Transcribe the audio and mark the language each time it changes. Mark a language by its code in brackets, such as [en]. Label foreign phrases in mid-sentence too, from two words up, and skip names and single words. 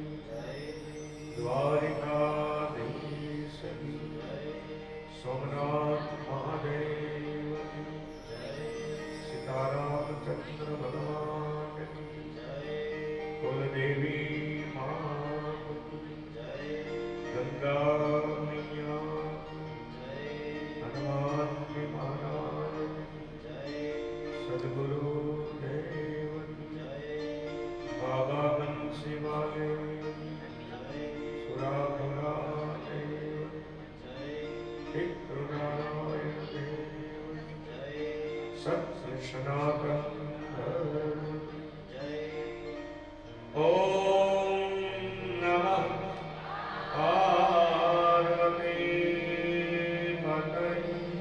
[hi] द्वारिकाधीश की सोमनाथ महादेव की सीताराम चंद्र भगवान की कुलदेवी माँ की गंगा मैया हनुमान जी महाराज सद्गुरु देव बाबा बंसी वाले सुराधुरा देव नारायण देव सत्य सनातन [sa] ओम नमः पार्वती पतये